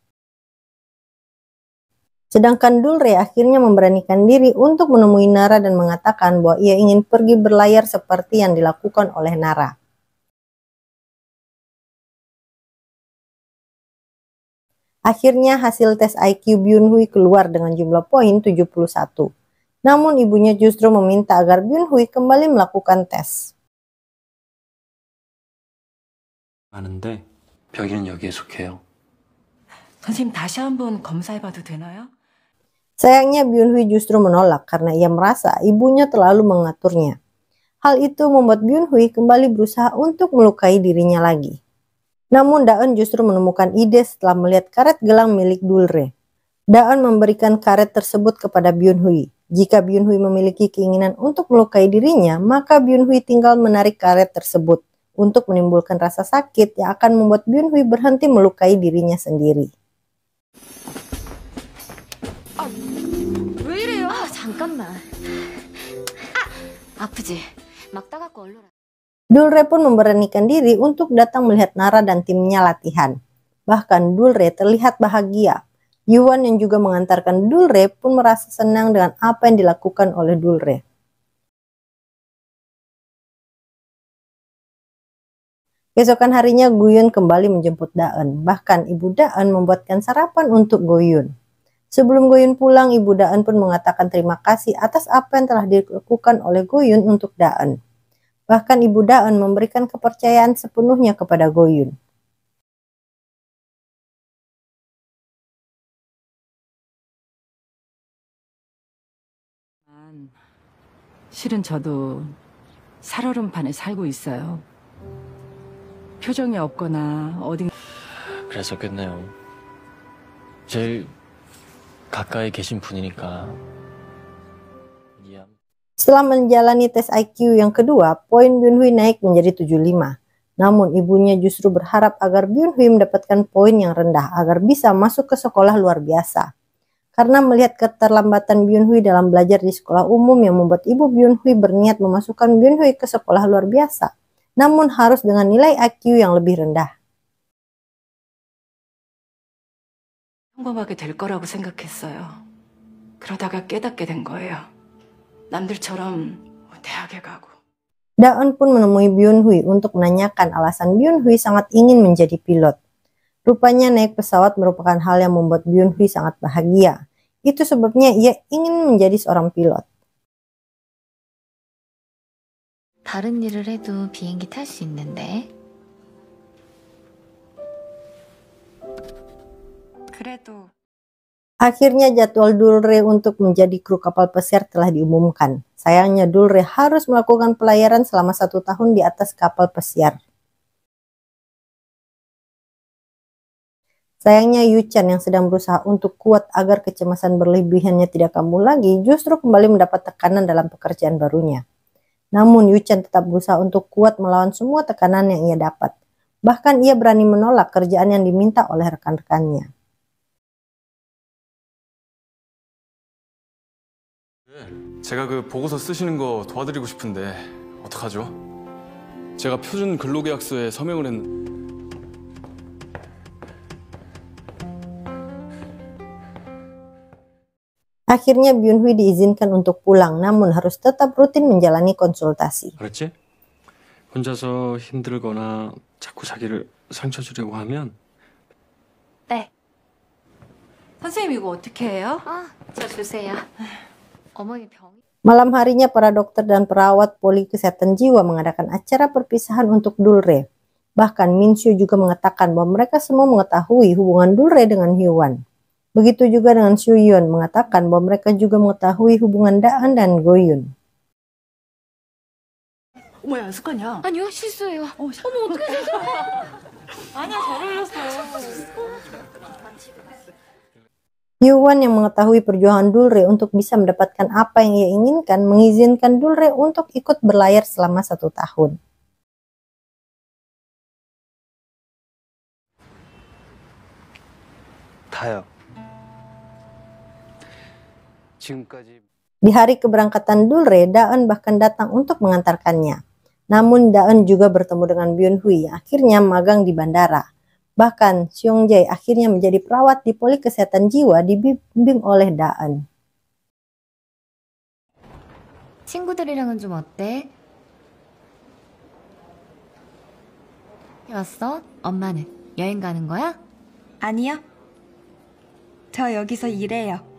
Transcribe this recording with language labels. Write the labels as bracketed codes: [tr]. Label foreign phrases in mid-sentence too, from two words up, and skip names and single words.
[id] Sedangkan Dulre akhirnya memberanikan diri untuk menemui Nara dan mengatakan bahwa ia ingin pergi berlayar seperti yang dilakukan oleh Nara. Akhirnya hasil tes IQ Byun-hui keluar dengan jumlah poin 71. Namun ibunya justru meminta agar Byun-hui kembali melakukan tes. [ko] 많은데 병인은 여기에 속해요. 선생님 다시 한번 검사해봐도 되나요? [id] Sayangnya Byun-hui justru menolak karena ia merasa ibunya terlalu mengaturnya. Hal itu membuat Byun-hui kembali berusaha untuk melukai dirinya lagi. Namun Daan justru menemukan ide setelah melihat karet gelang milik Dulre. Daan memberikan karet tersebut kepada Byun-hui. Jika Byun-hui memiliki keinginan untuk melukai dirinya, maka Byun-hui tinggal menarik karet tersebut untuk menimbulkan rasa sakit yang akan membuat Byun-hui berhenti melukai dirinya sendiri. [ko] 왜 이래요? 잠깐만. 아프지? 막 따갑고 얼얼하. [id] Dulre pun memberanikan diri untuk datang melihat Nara dan timnya latihan. Bahkan Dulre terlihat bahagia. Yuan yang juga mengantarkan Dulre pun merasa senang dengan apa yang dilakukan oleh Dulre. Keesokan harinya Goyun kembali menjemput Daan. Bahkan ibu Daan membuatkan sarapan untuk Goyun. Sebelum Goyun pulang, ibu Daan pun mengatakan terima kasih atas apa yang telah dilakukan oleh Goyun untuk Daan. Bahkan ibu Daan memberikan kepercayaan sepenuhnya kepada Goyun. [ko] 실은 저도 살얼음판에 살고 있어요. 표정이 없거나 어딘. 그랬었겠네요. 제일 가까이 계신 분이니까. [id] Setelah menjalani tes IQ yang kedua, poin Byun-hui naik menjadi 75. Namun ibunya justru berharap agar Byun-hui mendapatkan poin yang rendah agar bisa masuk ke sekolah luar biasa. Karena melihat keterlambatan Byun-hui dalam belajar di sekolah umum yang membuat ibu Byun-hui berniat memasukkan Byun-hui ke sekolah luar biasa. namun harus dengan nilai IQ yang lebih rendah. [ko] 평범하게 될 거라고 생각했어요. 그러다가 깨닫게 된 거예요. 남들처럼 대학에 가고. [id] Daeun pun menemui Byun-hui untuk menanyakan alasan Byun-hui sangat ingin menjadi pilot. Rupanya naik pesawat merupakan hal yang membuat Byun-hui sangat bahagia. Itu sebabnya ia ingin menjadi seorang pilot. [ko] 다른 일을 해도 비행기 탈 수 있는데. 그래도 [id] Akhirnya jadwal Dulre untuk menjadi kru kapal pesiar telah diumumkan. Sayangnya Dulre harus melakukan pelayaran selama 1 tahun di atas kapal pesiar. Sayangnya Yu-chan yang sedang berusaha untuk kuat agar kecemasan berlebihannya tidak kambuh lagi, justru kembali mendapat tekanan dalam pekerjaan barunya. Namun Yu-chan tetap berusaha untuk kuat melawan semua tekanan yang ia dapat. Bahkan ia berani menolak kerjaan yang diminta oleh rekan-rekannya. [ko] 제가 그 보고서 쓰시는 거 도와드리고 싶은데 어떡하죠? 제가 표준 근로계약서에 서명을 했는데 [id] Akhirnya Byun-hui diizinkan untuk pulang, namun harus tetap rutin menjalani konsultasi. [ko] 알았지? 혼자서 힘들거나 자꾸 자기를 상처 주려고 하면 네. 선생님 이거 어떻게 해요? 저 주세요. 어머니 병. [id] Malam harinya para dokter dan perawat poli kesehatan jiwa mengadakan acara perpisahan untuk Dulre. Bahkan Min Soo juga mengatakan bahwa mereka semua mengetahui hubungan Dulre dengan Hyewon. Begitu juga dengan Soo Yeon mengatakan bahwa mereka juga mengetahui hubungan Daeun dan Go-yoon. [ko] 어머 연습하냐? 아니요, 실수예요. 어머, 어떻게 실수해? 아니야, 잘 흘렸어. [id] Hyewon yang mengetahui perjuangan Dulre untuk bisa mendapatkan apa yang ia inginkan, mengizinkan Dulre untuk ikut berlayar selama 1 tahun. [ko] 다요. 지금까지 [id] Di hari keberangkatan Dulre, Daeun bahkan datang untuk mengantarkannya. Namun Daeun juga bertemu dengan Byun-hui yang akhirnya magang di bandara. Bahkan Seong-jae akhirnya menjadi perawat di poli kesehatan jiwa dibimbing oleh Daeun. [ko] 친구들이랑은 좀 어때? 왔어? 엄마는 여행 가는 거야? 아니요. 저 여기서 일해요.